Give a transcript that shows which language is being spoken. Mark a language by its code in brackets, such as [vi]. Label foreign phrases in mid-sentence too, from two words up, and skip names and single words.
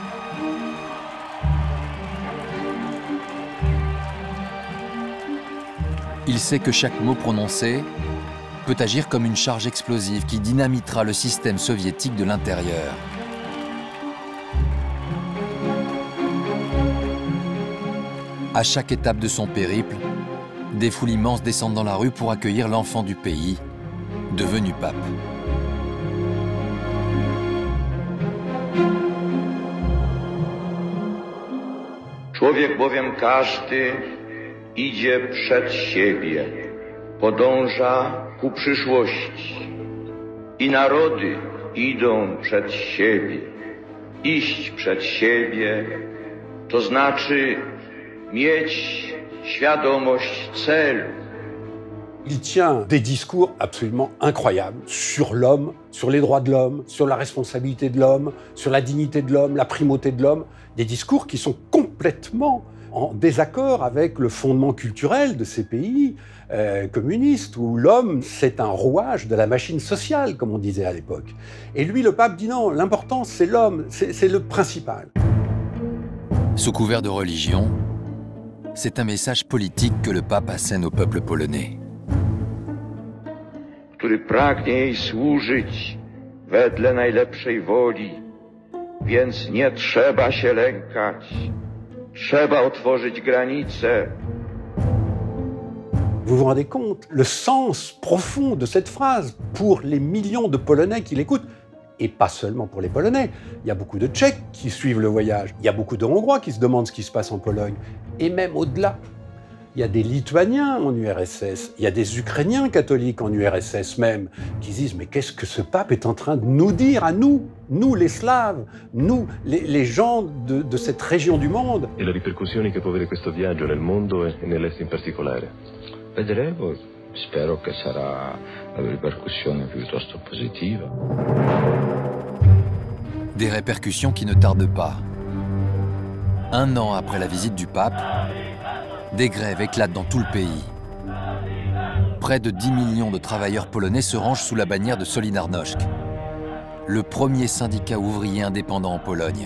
[fr] Il sait que chaque mot prononcé peut agir comme une charge explosive qui dynamitera le système soviétique de l'intérieur. À chaque étape de son périple, des foules immenses descendent dans la rue pour accueillir l'enfant du pays, devenu pape. [pl] Człowiek bowiem każdy idzie przed siebie, podąża ku przyszłości. I narody idą przed siebie. Iść przed siebie to znaczy mieć świadomość celu. [fr] Il tient des discours absolument incroyables sur l'homme, sur les droits de l'homme, sur la responsabilité de l'homme, sur la dignité de l'homme, la primauté de l'homme. Des discours qui sont complètement en désaccord avec le fondement culturel de ces pays communistes, où l'homme, c'est un rouage de la machine sociale, comme on disait à l'époque. Et lui, le pape, dit non, l'important, c'est l'homme, c'est le principal. Sous couvert de religion, c'est un message politique que le pape assène au peuple polonais. [pl] Który pragnie jej służyć wedle najlepszej woli, więc nie trzeba się lękać. Trzeba otworzyć granice. [fr] Vous vous rendez compte le sens profond de cette phrase pour les millions de Polonais qui l'écoutent, et pas seulement pour les Polonais. Il y a beaucoup de Tchèques qui suivent le voyage, il y a beaucoup de Hongrois qui se demandent ce qui se passe en Pologne, et même au-delà. Il y a des Lituaniens en URSS, il y a des Ukrainiens catholiques en URSS même, qui disent « mais qu'est-ce que ce pape est en train de nous dire à nous, nous les Slaves, nous les gens de cette région du monde ?» [it] E le ripercussioni che può avere questo viaggio nel mondo e nell'Est in particolare? Vedremo, spero che sarà una ripercussione piuttosto positiva. [fr] Des répercussions qui ne tardent pas. Un an après la visite du pape, des grèves éclatent dans tout le pays. Près de 10 millions de travailleurs polonais se rangent sous la bannière de Solidarność, le premier syndicat ouvrier indépendant en Pologne.